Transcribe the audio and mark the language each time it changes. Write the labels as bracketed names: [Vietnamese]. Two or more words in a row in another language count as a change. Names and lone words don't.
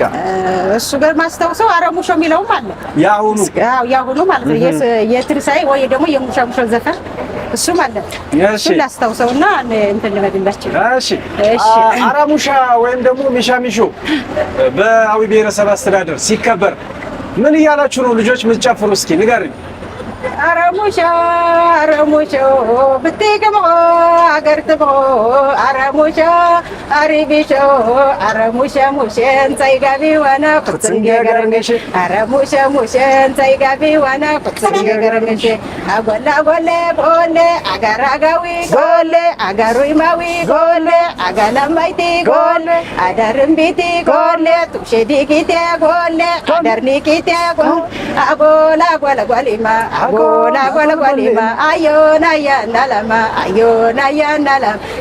[Amharic] እሱ ጋር ማስታውሰው አረሙሾ የሚለውም አለ ያሁኑ ማለት ነው። የትንሳኤ ወይ ደግሞ የሙሻሙሾ ዘፈን እሱ ማለት እሱ ላስታውሰውና እንትን ልበድላችሁ። እሺ አረሙሻ ወይም ደግሞ ሚሻሚሾ በአዊ ብሔረሰብ አስተዳደር ሲከበር ምን እያላችሁ ነው ልጆች የምትጨፍሩ? እስኪ ንገሪኝ። [Awngi] አረሙሻ አረሙሾ ብትገሞ አገር ትሞ አረሙሻ አሪቢሾ አረሙሻ ሙሸን ሳይጋቢ ዋና ፍጽንገ ገረንገሽ አረሙሻ ሙሸን ሳይጋቢ ዋና ፍጽንገ ገረንገሽ አጎላ ጎለ ጎለ አጋራጋዊ ጎለ አጋሩይማዊ ጎለ አጋላማይቲ ጎለ አዳርምቢቲ ጎለ ቱሸዲቂቴ ጎለ አዳርኒቂቴ ጎለ አጎላ ጎለ ጎሊማ አጎላ ጎለ ጎሊማ አዮና ያናላማ አዮና ያናላም